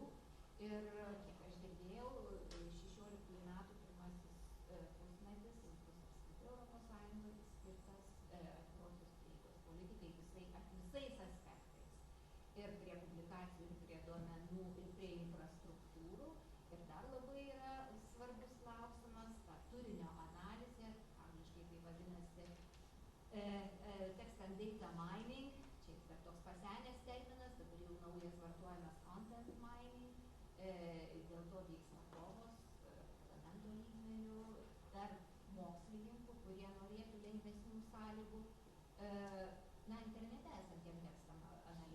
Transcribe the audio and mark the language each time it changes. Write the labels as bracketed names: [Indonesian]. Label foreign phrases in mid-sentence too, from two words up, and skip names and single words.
[Lithuanian] Ir kiek aš girdėjau, 16 metų pirmasis pusmetis bus apskritai ES skirtas atvirosios prieigos politikai visais aspektais. Ir prie publikacijų, ir prie duomenų, ir prie infrastruktūrų. Ir dar labai yra svarbus klausimas, ta turinio analizė, angliškai tai vadinasi [English] text and data mining, [Lithuanian] čia dar toks pasenęs terminas, dabar jau naujas vartojamas [English] content mining, [Lithuanian] dėl to vyksta kovos parlamento lygmenių tarp mokslininkų, kurie norėtų lengvesnių sąlygų internete esantiem tekstam analizuoti.